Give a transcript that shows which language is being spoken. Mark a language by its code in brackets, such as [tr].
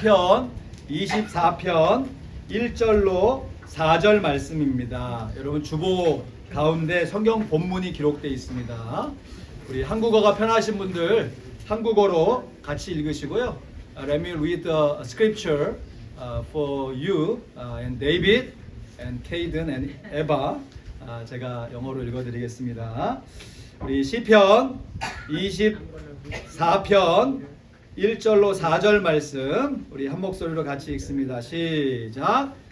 [ko] 편 24편 1절로 4절 말씀입니다. 여러분 주보 가운데 성경 본문이 기록되어 있습니다. 우리 한국어가 편하신 분들 한국어로 같이 읽으시고요. [en] Let me read the scripture for you and David and Caden and Eva. [ko] 제가 영어로 읽어드리겠습니다. 우리 시편 24편 1절로 4절 말씀 우리 한 목소리로 같이 읽습니다. 시작.